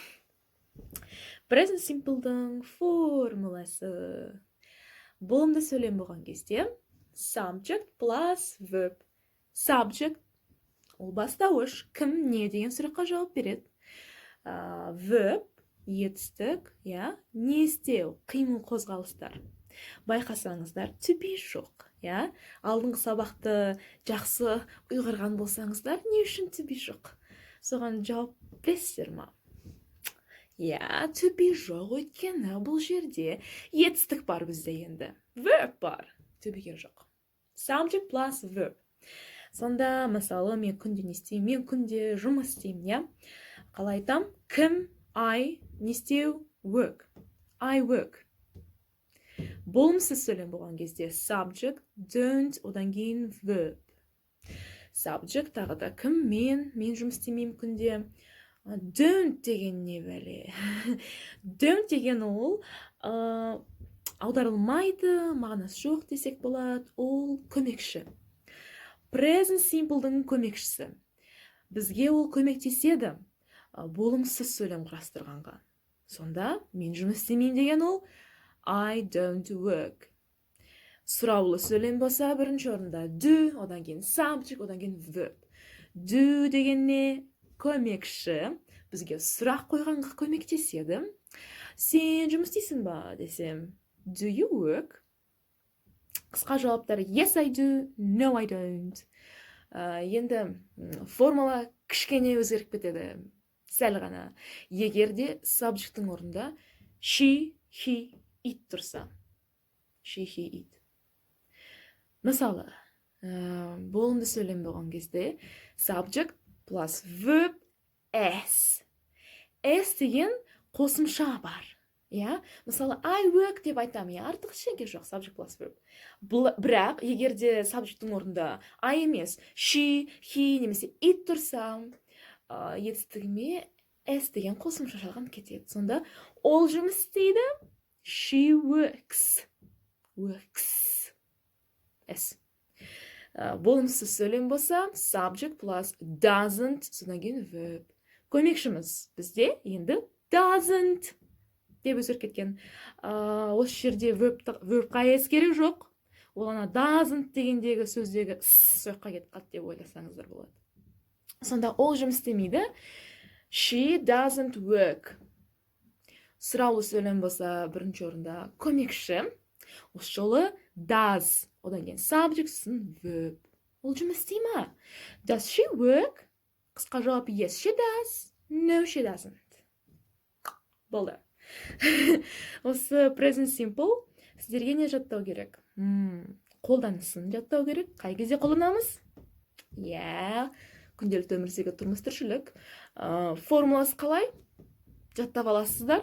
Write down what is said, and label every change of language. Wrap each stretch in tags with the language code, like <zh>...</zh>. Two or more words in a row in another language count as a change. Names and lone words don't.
<en>Present simple'дың</en> <kk>формуласы болымды сөйлем болған кезде</kk> <en>subject plus verb.</en> <kk>Subject ол бастауыш, кім, не деген сұраққа жауап береді. Verb етістік, иә, не істеу, қимыл қозғалыстар. Байқасаңыздар,</kk> <en>to be</en> <kk>жоқ, иә. Алдыңғы сабақты жақсы ұйғарған болсаңыздар, не үшін</kk> <en>to be</en> <kk>жоқ? Соған жауап бересіздер ма? Иә,</kk> <en>to be</en> <kk>жоқ, өйткені бұл жерде етістік бар бізде енді. Verb бар,</kk> <en>to be жоқ. Subject plus verb.</en> <kk>Сонда, мысалы, мен күнде не істеймін? Мен күнде жұмыс істеймін, иә. Қалай айтам? Кім, I, не істеу?</kk> <en>Work. I work.</en> <kk>Болымсыз сөйлем болған кезде</kk> <en>subject, don't,</en> <kk>одан кейін verb. Subject тағы да кім, мен жұмыс істемеймін күнде. Don't деген не бәле? Don't деген ол аударылмайды, мағынасы жоқ десек болады, ол көмекші.</kk> <en>Present simple'дың</en> <kk>көмекшісі. Бізге ол көмектеседі болымсыз сөйлем құрастырғанға. Сонда, мен жұмыс істемеймін деген ол</kk> <en>I don't work.</en> <kk>Сұраулы сөйлем болса бірінші орында do, одан кейін subject, одан кейін verb. Do деген не? Көмекші. Бізге сұрақ қойғанға көмектеседі. Сен жұмыс істейсің ба десем,</kk> <en>do you work?</en> <kk>Қысқа жауаптар</kk> <en>yes I do, no I don't.</en> <kk>Енді формула кішкене өзгеріп кетеді. Сәл ғана. Егерде subject'тың орнында</kk> <en>she, he, it</en> <kk>тұрса.</kk> <en>She, he, it.</en> <kk>Мысалы, болымды сөйлем болған кезде</kk> <en>subject plus verb s.</en> <kk>S деген қосымша бар. Ja? Мысалы,</kk> <en>I work</en> <kk>деп айтам, артық ештеңе жоқ,</kk> <en>subject plus verb.</en> <kk>Бірақ, егерде subject'тың орнында I емес,</kk> <en>she, he</en> <kk>немесе it тұрса, етістігіме s деген қосымша шалған кетеді. Сонда, ол жұмыс істейді,</kk> <en>she works. Works. S.</en> <kk>Болымсыз сөйлем болса,</kk> <en>subject plus doesn't,</en> <kk>содан кейін verb. Көмекшіміз бізде енді doesn't деп өзгеріп кеткен. Осы жерде verb-қа s керек жоқ. Ол ана doesn't дегендегі сөздегі соққа кетіп қалды деп ойласаңыздар болады. Сонда ол жұмыс істемейді.</kk> <en>She doesn't work.</en> <kk>Сұраулы сөйлем болса бірінші орында көмекші. Осы жолы does. Одан кейін subject, сосын verb. Ол жұмыс істей ма?</kk> <en>Does she work?</en> <kk>Қысқа жауап</kk> <en>yes, she does. No, she doesn't.</en> <kk>Болды. Осы</kk> <en>present simple</en> <kk>сіздерге не жаттау керек? Қолданысын жаттау керек. Қай кезде қолданамыз? Иә, күнделікті өмірдегі тұрмыс тіршілік. Формуласы қалай? Жаттап аласыздар.</kk>